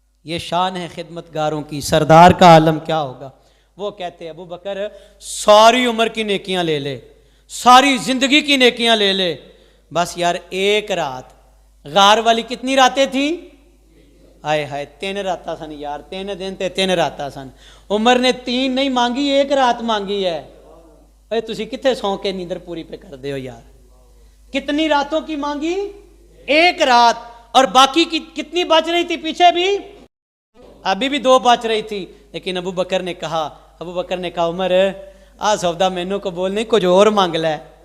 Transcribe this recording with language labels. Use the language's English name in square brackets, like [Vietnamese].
[Urdu] یہ شان ہے خدمت گاروں کی، سردار کا عالم کیا ہوگا۔ وہ کہتے ابو بکر ساری عمر کی نیکیاں لے لے، ساری زندگی کی نیکیاں لے لے، بس یار 1 رات۔ غار والی کتنی راتیں تھیں؟ [Punjabi] آئے ہائے 3 راتاں سن یار، 3 دن تے 3 راتاں سن. [Urdu] عمر نے 3 نہیں مانگی، 1 رات مانگی ہے. [Punjabi] اے تسی کتنے سو کے نیندر پوری پہ کر دے ہو یار. [Urdu] کتنی راتوں کی مانگی؟ 1 رات. اور باقی کی کتنی بچ رہی تھی پیچھے بھی؟ ابھی بھی 2 بچ رہی تھی. لیکن ابو بکر نے کہا [Punjabi] عمر آ سودا مینوں قبول نہیں، کچھ اور مانگ لے.